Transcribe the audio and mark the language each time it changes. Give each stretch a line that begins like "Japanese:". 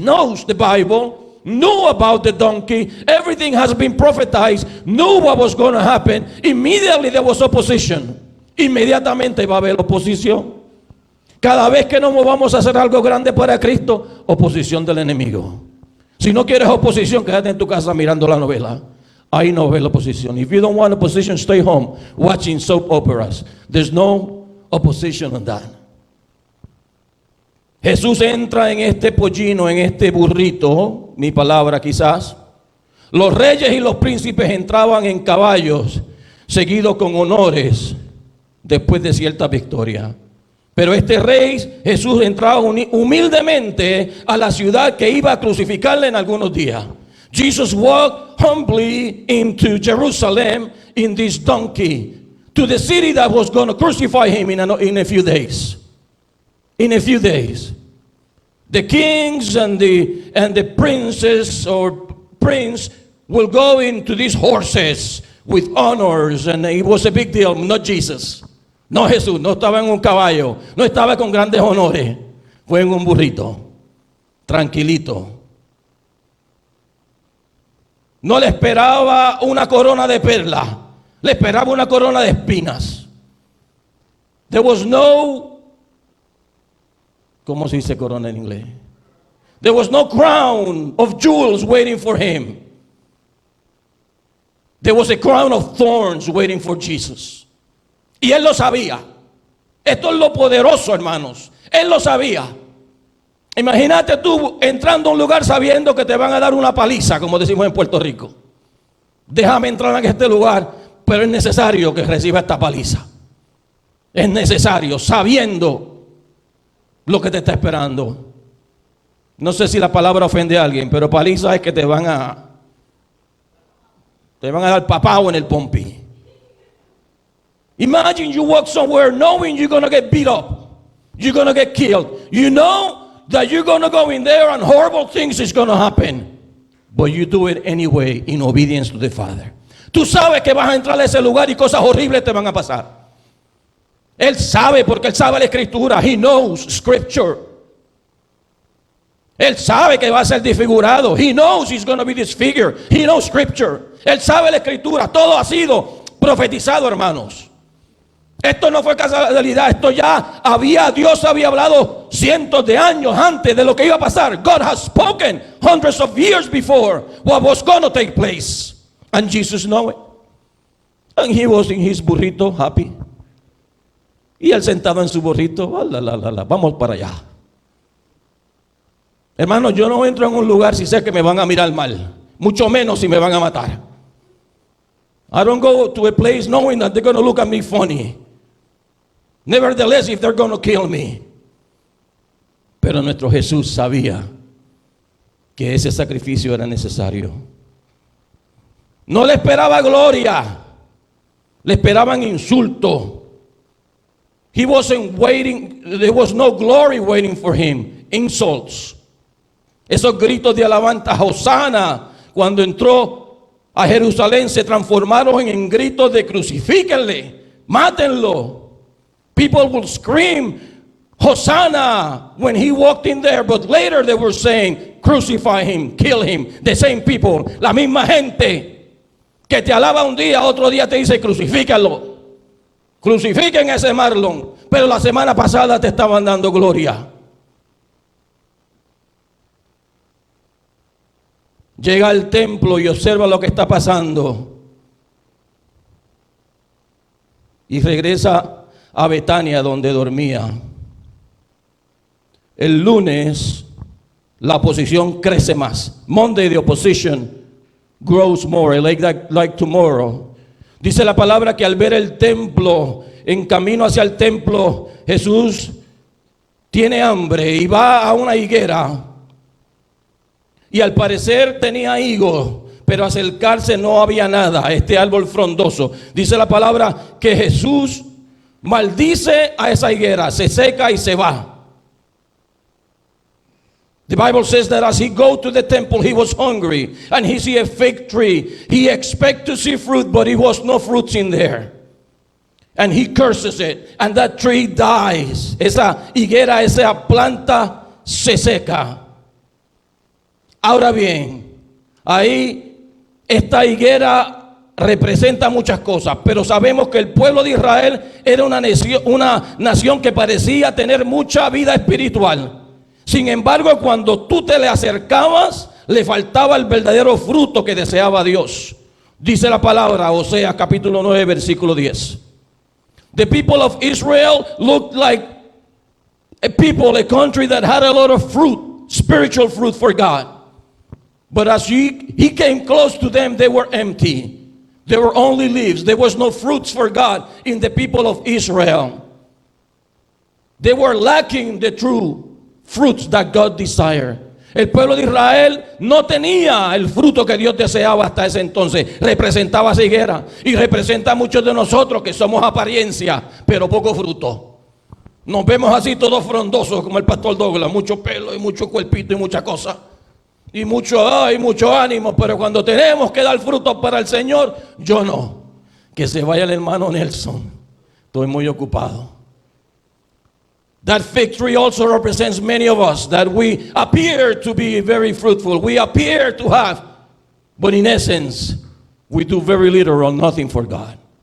English: Knows the Bible. Knew about the donkey. Everything has been prophetized. Knew what was going to happen. Immediately there was opposition.
Spanish: Inmediatamente va a haber oposición. Cada vez que nos movamos a hacer algo grande para Cristo, oposición del enemigo. Si no quieres oposición, quédate en tu casa mirando la novela. Ahí no ves la oposición.
English: If you don't want opposition, stay home watching soap operas. There's no opposition on that.
Spanish: Jesús entra en este pollino, en este burrito, mi palabra quizás. Los reyes y los príncipes entraban en caballos, seguidos con honores, después de cierta victoria. Pero este rey, Jesús, entraba humildemente a la ciudad que iba a crucificarle en algunos días.
English: Jesus walked humbly into Jerusalem in this donkey, to the city that was going to crucify him in a few days. In a few days. The kings and the princes or prince will go into these horses with honors, and it was a big deal. Not Jesus.
Spanish: No, Jesús no estaba en un caballo, no estaba con grandes honores, fue en un burrito, tranquilito. No le esperaba una corona de perlas, le esperaba una corona de espinas.
English: There was no,
Spanish: ¿cómo se dice corona en inglés?
English: There was no crown of jewels waiting for him. There was a crown of thorns waiting for Jesus.
Spanish: Y él lo sabía. Esto es lo poderoso, hermanos. Él lo sabía. Imagínate tú entrando a un lugar sabiendo que te van a dar una paliza, como decimos en Puerto Rico. Déjame entrar en este lugar, pero es necesario que reciba esta paliza. Es necesario, sabiendo lo que te está esperando. No sé si la palabra ofende a alguien, pero paliza es que te van a dar papao en el pompi.
English: Imagine you walk somewhere knowing you're going to get beat up. You're going to get killed. You know that you're going to go in there and horrible things is going to happen. But you do it anyway in obedience to the Father.
Spanish: Tú sabes que vas a entrar a ese lugar y cosas horribles te van a pasar. Él sabe, porque él sabe la escritura.
English: He knows scripture.
Spanish: Él sabe que va a ser desfigurado.
English: He knows he's going to be disfigured. He knows scripture.
Spanish: Él sabe la escritura. Todo ha sido profetizado, hermanos. Esto no fue casualidad. Esto ya Dios había hablado cientos de años antes de lo que iba a pasar.
English: God has spoken hundreds of years before what was going to take place. And Jesus knew it. And he was in his burrito happy.
Spanish: Y él sentado en su burrito. Vamos para allá. Hermano, yo no entro en un lugar si sé que me van a mirar mal, mucho menos si me van a matar.
English: I don't go to a place knowing that they're going to look at me funny. Nevertheless, if they're going to kill me.
Spanish: Pero nuestro Jesús sabía que ese sacrificio era necesario. No le esperaba gloria, le esperaban insulto.
English: He wasn't waiting, there was no glory waiting for him. Insults.
Spanish: Esos gritos de alabanza, Hosana, cuando entró a Jerusalén, se transformaron en gritos de crucifíquenle, mátenlo.
English: People would scream, Hosanna, when he walked in there, but later they were saying, crucify him, kill him. The same people,
Spanish: la misma gente que te alaba un día, otro día te dice, crucifícalo. Crucifiquen a ese Marlon, pero la semana pasada te estaban dando gloria. Llega al templo y observa lo que está pasando. Y regresa a Betania donde dormía. El lunes la oposición crece más.
English: Monday the opposition grows more, like tomorrow.
Spanish: Dice la palabra que al ver el templo, en camino hacia el templo, Jesús tiene hambre y va a una higuera. Y al parecer tenía higo, pero acercarse no había nada, este árbol frondoso. Dice la palabra que Jesús maldice a esa higuera, se seca y se va.
English: The Bible says that as he go to the temple, he was hungry, and he see a fig tree. He expect to see fruit, but it was no fruits in there. And he curses it, and that tree dies.
Spanish: Esa higuera, esa planta se seca. Ahora bien, ahí esta higuera representa muchas cosas, pero sabemos que el pueblo de Israel era una nación que parecía tener mucha vida espiritual. Sin embargo, cuando tú te le acercabas, le faltaba el verdadero fruto que deseaba Dios. Dice la palabra, Oseas capítulo 9, versículo 10.
English: The people of Israel looked like a country that had a lot of fruit, spiritual fruit for God. But as he came close to them, they were empty. There were only leaves. There was no fruits for God in the people of Israel. They were lacking the true fruits that God desired.
Spanish: El pueblo de Israel no tenía el fruto que Dios deseaba hasta ese entonces. Representaba esa higuera y representa a muchos de nosotros que somos apariencia, pero poco fruto. Nos vemos así todos frondosos como el pastor Douglas, mucho pelo y mucho cuerpito y mucha cosa. Y mucho ánimo, pero cuando tenemos que dar frutos para el Señor, yo no. Que se vaya el hermano Nelson. Estoy muy ocupado.
English: That fig tree also represents many of us, that we appear to be very fruitful. We appear to have, but in essence, we do very little or nothing for God.